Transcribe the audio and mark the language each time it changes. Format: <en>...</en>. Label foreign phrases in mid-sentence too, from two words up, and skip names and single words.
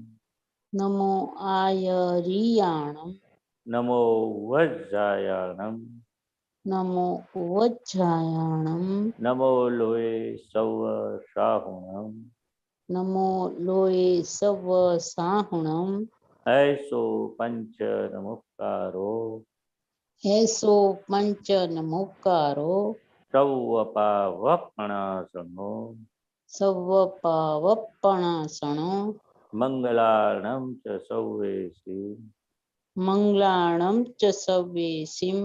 <pra>નમો આયરિયાણમ, નમો વજ્જાયાણમ, નમો વજ્જાયાણમ, નમો લોય સૌ સાહુણમ, નમો લોય સવ સાહુણમ, ऐसो पंच नमुक्कारो, એસો પંચ નમોકારો, સૌ અપાવપણાસનો, સવ પાવપણાસણો, મંગલાર્ણમ ચ સૌવેસી, મંગલાણમ ચ સવ્યેસિમ,</pra>